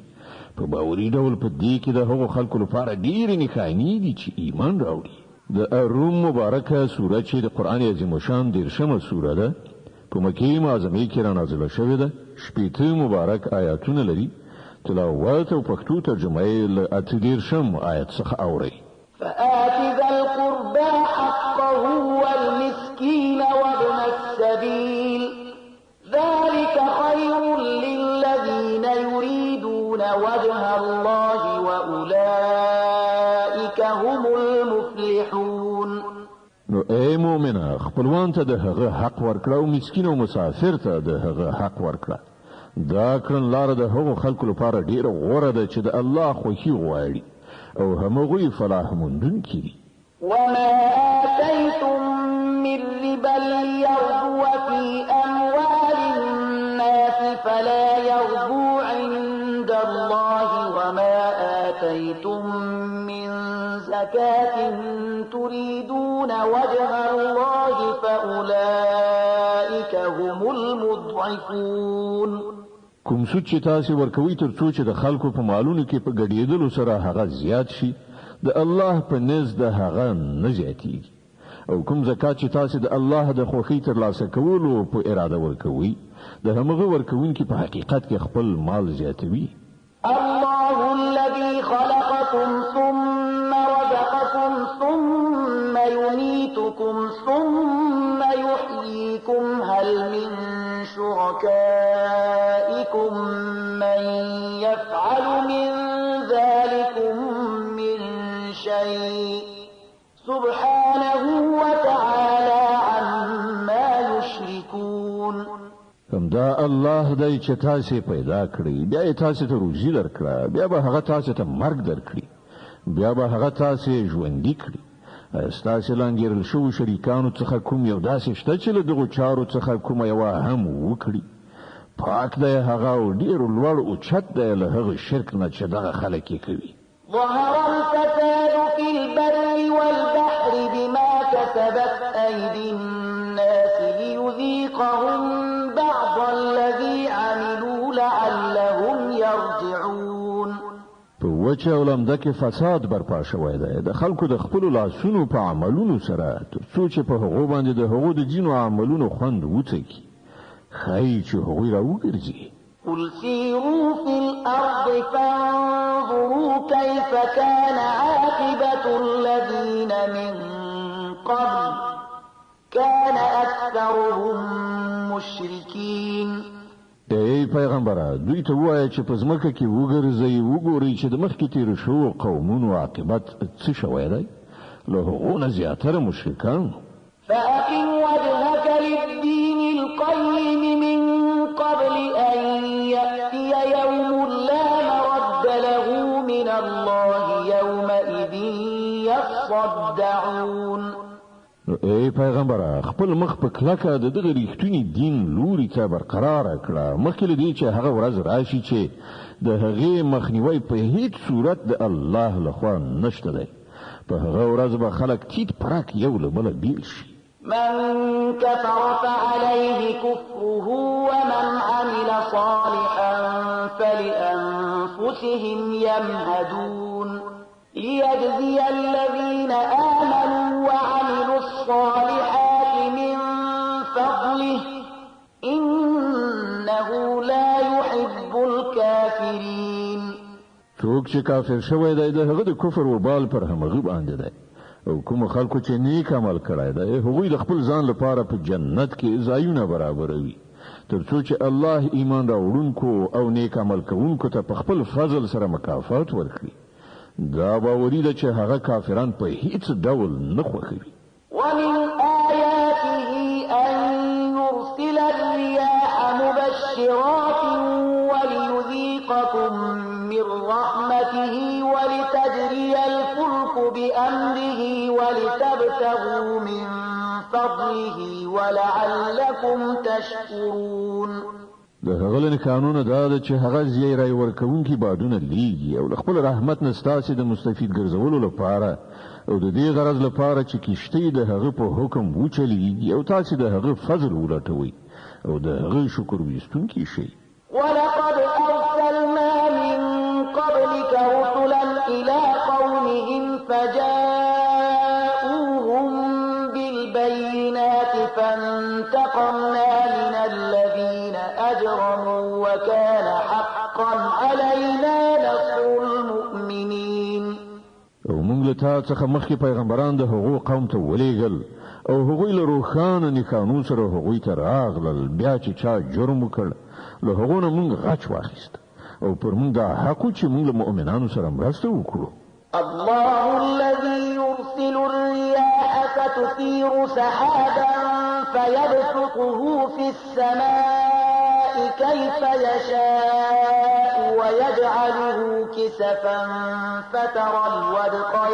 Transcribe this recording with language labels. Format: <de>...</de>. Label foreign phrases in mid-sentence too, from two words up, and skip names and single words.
<ps>په باوري ډول په دې کې د هغو خلکو لپاره ډېرې نښانې دي چې ایمان راوړي. د الروم مبارکه سوره چې د قرآن عظیم شان 13مه سوره ده، په مکې معظمه کې را نازله شوې ده، 80 مبارک آیاتونه لري. تلاوت او پښتو ترجمه یې له 13 آیت څخه اوري.</ps> <ar>فآت ذا القربى حقه والمسكين وابن السبيل ذلك خير للذين يريدون وجه الله وأولئك هم المفلحون.</ar> <ps>نو اے مومنه خپلوان ته د هغه حق ورکړه او مسکین او مسافر ته د هغه حق ورکړه. دا کړن لار د هغو خلکو لپاره ډیره غوره ده چې د الله خوښي غواړي او همغوی فلاح موندونکي دي.</ps> <ar>وما آتيتم من ربا ليربو في أموال الناس فلا يربو عند الله وما آتيتم من زكاة تريدون وجه الله فأولئك هم المضعفون.</ar> <ps>کوم څه چې تاسو ورکوي تر څو چې د خلکو په مالونو کې په ګډېدلو سره هغه زیات شي، د الله په نزد هغه نه زیاتېږي. او کوم زکات چې تاسو د الله د خوښۍ ترلاسه کولو په اراده ورکوي، د همغه ورکوونکي په حقیقت کې خپل مال زیاتوي.</ps> <ar>الله الذي خلقكم ثم رزقكم ثم يميتكم ثم يحييكم هل من شركائكم من يفعل من ذلكم من شيء سبحانه وتعالى عما يشركون.</ar> <ps>همدا الله دی چې تاسو پیدا کړی، بیا یې تاسو ته روزي درکړه، بیا به هغه تاسو ته مرګ درکړي، بیا به هغه تاسو ژوندي کړي. تاسو لانګیرل شو شریکانو څخه کوم یو داسې شته چې له دغو چارو څخه کومه یوه هم وکړي؟ پاک دی هغه او ډېر لوړ اوچت دی له هغه شرک نه چې دغه خلک یې کوي.</ps> <ar>ظهر الفساد في البر والبحر بما كسبت أيدي الناس ليذيقهم بعض الذي عملوا لعلهم يرجعون.</ar> <ps>په وچه او لمده کې فساد برپا شوی دی د خلکو د خپلو لاسونو په عملونو سره، تر څو چې په هغو باندې د هغو د ځینو عملونو خوند وڅکي. ښایي چې هغوی راوګرځي.</ps> <ar>قل سيروا في الأرض فانظروا كيف كان عاقبة الذين من قبل كان أكثرهم مشركين.</ar> <ps>ای پیغمبره دوی ته وایه چې په ځمکه کې وګرځئ، وګورئ چې د مخکې تېرو شوو قومونو عاقبت څه شوی دی، له هغو نه زیاتره مشرکان.</ps> <ar>فأقم وجهك للدين القيم من قبل أن يأتي يوم لا مرد له من الله يومئذ يصدعون.</ar> <ps>ای پیغمبره خپل مخ په کلکه د دغه ریښتونی دین لوري ته برقرار کړه، مخکې له دې چې هغه ورځ راشي چې د هغې مخنیوی په هیڅ صورت د الله لخوا نشته دی. په هغه ورځ به خلک تیت پرک یو له بله بیل شي.</ps> <ar>من كفر فعليه كفره ومن عمل صالحا فلأنفسهم يمهدون ليجزي الذين آمنوا وعملوا الصالحات من فضله إنه لا يحب الكافرين.</ar> <ps>څوک چې کافر شوی دی د هغه د کفر وبال پر همغه باندې دی، او کوم خلکو چې نیک عمل کړی دی هغوی د خپل ځان لپاره په جنت کې ځایونه برابروي، تر څو چې الله ایمان راوړونکو او نیک عمل کوونکو ته په خپل فضل سره مکافات ورکړي. دا باوري ده چې هغه کافران په هیڅ ډول نه خوښوي.</ps> <ar>ومن آياته أن يرسل الرياح مبشرات وليذيقكم من رحمته ولتجري الفلك بأمره ولتبتغوا من فضله ولعلكم تشكرون.</ar> <ps>د هغه له قانون دا ده چې هغه زی رای ورکوونکي بادونه لیږي او خپل رحمت نه ستاسو د مستفید ګرځولو لپاره او د دې غرض لپاره چې کیشته د هغه په حکم وچلیږي او تاسو د هغه فضل ولټوي او د هغه شکر وستونکي شي.</ps> <ar>ولقد أرسلنا من قبلك رسلا إلى قومهم فجاءوهم بالبينات فانتقمنا من الذين أجرموا وكان حقا علينا نصر المؤمنين.</ar> <ps>او موږ له تاسو څخه مخکې پیغمبران د هغو قوم ته ولېږل او هغوی له روښانه نښانو سره هغوی ته راغلل، بیا چې چا جرم وکړ له هغو نه موږ غچ واخیست او پر موږ دا حق چې موږ له مؤمنانو سره مرسته وکړو.</ps> <ar>الله الذي يرسل الرياح فتثير سحابا فيبسطه في السماء كيف يشاء ويجعله كسفا فترى الودق</ar>